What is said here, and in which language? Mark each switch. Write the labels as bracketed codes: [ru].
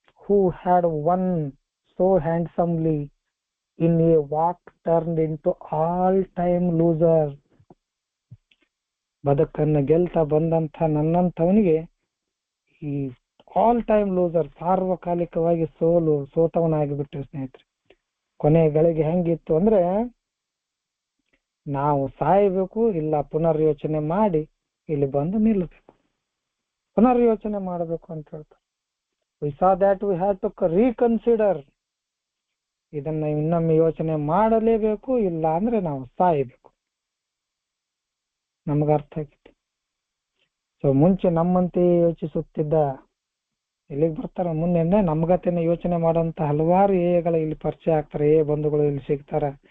[en] who had won so handsomely in a walk turned into all time loser. [kn] ಬದುಕನ್ನು ಗೆಲ್ತಾ ಬಂದಂತ ನನ್ನಂತವನಿಗೆ ಈ all time loser, ಸಾರ್ವಕಾಲಿಕವಾಗಿ ಸೋತವನಾಗಿಬಿಟ್ರೆ ಸ್ನೇಹಿತರೆ. ಕೊನೆ ಗಳಿಗೆ ಹೆಂಗಿತ್ತು ಅಂದ್ರೆ, ನಾವು ಸಾಯಬೇಕು, ಇಲ್ಲ ಪುನರ್ಯೋಚನೆ ಮಾಡಿ ಇಲ್ಲಿ ಬಂದು ನಿಲ್ಲಬೇಕು, ಪುನರ್ಯೋಚನೆ ಮಾಡಬೇಕು ಅಂತ ಹೇಳ್ತಾರೆ. [en] we saw that we had to reconsider. [kn] ಇದನ್ನ ಇನ್ನೊಮ್ಮೆ ಯೋಚನೆ ಮಾಡಲೇಬೇಕು, ಇಲ್ಲ ಅಂದ್ರೆ ನಾವು ಸಾಯಬೇಕು. ನಮಗ ಅರ್ಥ ಆಗಿತ್ತು. ಸೊ ಮುಂಚೆ ನಮ್ಮಂತೆ ಯೋಚಿಸುತ್ತಿದ್ದ ಇಲ್ಲಿಗೆ ಬರ್ತಾರ, ಮುಂದೆ ನಮ್ಗತೇನೆ ಯೋಚನೆ ಮಾಡುವಂತ ಹಲವಾರು ಎಗಳ ಇಲ್ಲಿ ಪರಿಚಯ ಆಗ್ತಾರೆ, ಬಂಧುಗಳು ಇಲ್ಲಿ ಸಿಗ್ತಾರ.